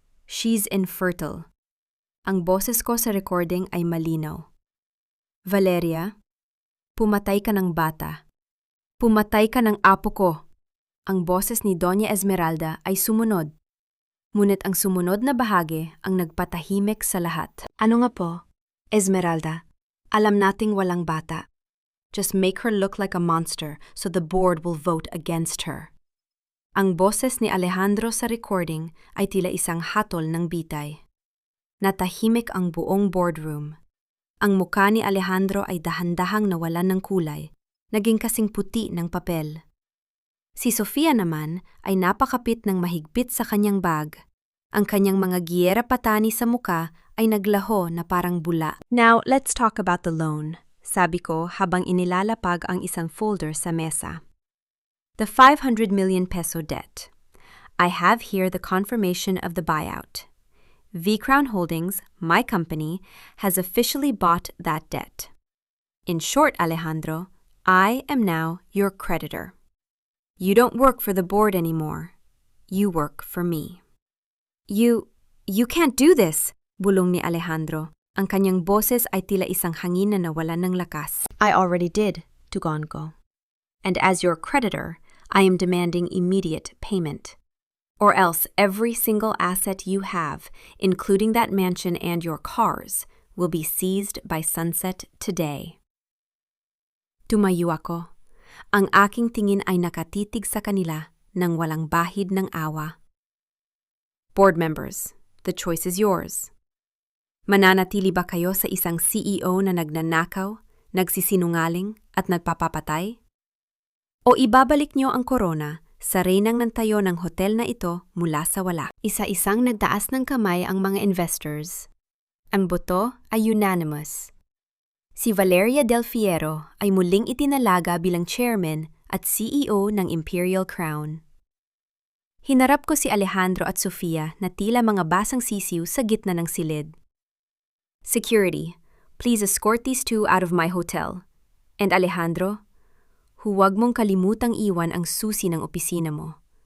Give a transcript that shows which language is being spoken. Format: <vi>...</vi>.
<en>She's infertile.</en> <tl>Ang boses ko sa recording ay malinaw. Valeria, pumatay ka ng bata. Pumatay ka ng apo ko. Ang boses ni Doña Esmeralda ay sumunod. Ngunit ang sumunod na bahagi ang nagpatahimik sa lahat. Ano nga po? Esmeralda, alam nating walang bata.</tl> <en>Just make her look like a monster so the board will vote against her.</en> <tl>Ang boses ni Alejandro sa recording ay tila isang hatol ng bitay. Natahimik ang buong boardroom. Ang mukha ni Alejandro ay dahan-dahang nawalan ng kulay, naging kasing puti ng papel. Si Sofia naman ay napakapit ng mahigpit sa kanyang bag. Ang kanyang mga giyera patani sa muka ay naglaho na parang bula.</tl> <en>Now, let's talk about the loan.</en> <tl>Sabi ko habang inilalapag ang isang folder sa mesa.</tl> <en>The 500 million peso debt. I have here the confirmation of the buyout. V-Crown Holdings, my company, has officially bought that debt. In short, Alejandro, I am now your creditor. You don't work for the board anymore. You work for me. You can't do this,</en> <tl>bulong ni Alejandro. Ang kanyang boses ay tila isang hangin na nawalan ng lakas.</tl> <en>I already did,</en> <tl>tugon ko.</tl> <en>And as your creditor, I am demanding immediate payment. Or else every single asset you have, including that mansion and your cars, will be seized by sunset today.</en> <tl>Tumayo ako. Ang aking tingin ay nakatitig sa kanila nang walang bahid ng awa.</tl> <en>Board members, the choice is yours.</en> <tl>Mananatili ba kayo sa isang CEO na nagnanakaw, nagsisinungaling at nagpapapatay? O ibabalik niyo ang korona sa reynang ng tayo ng hotel na ito mula sa wala? Isa-isang nagtaas ng kamay ang mga investors. Ang boto ay unanimous. Si Valeria Del Fiero ay muling itinalaga bilang chairman at CEO ng Imperial Crown. Hinarap ko si Alejandro at Sofia na tila mga basang sisiw sa gitna ng silid.</tl> <en>Security, please escort these two out of my hotel. And Alejandro,</en> <tl>huwag mong kalimutang iwan ang susi ng opisina mo.</tl>